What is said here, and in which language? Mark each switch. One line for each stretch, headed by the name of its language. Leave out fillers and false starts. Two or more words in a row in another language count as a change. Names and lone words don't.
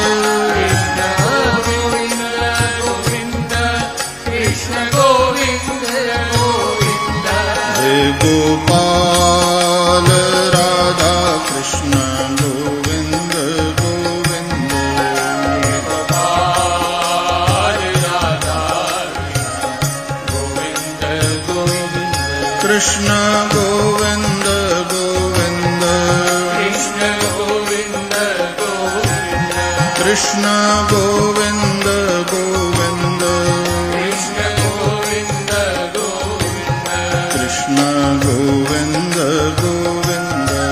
Hindi: हे गोपाल राधा कृष्ण गोविंद गोविंद गोविंद गोविंद
Gujarati: કૃષ્ણ ગોવિંદ ગોવિંદ કૃષ્ણ ગોવિંદ ગોવિંદ કૃષ્ણ ગોવિંદ ગોવિંદ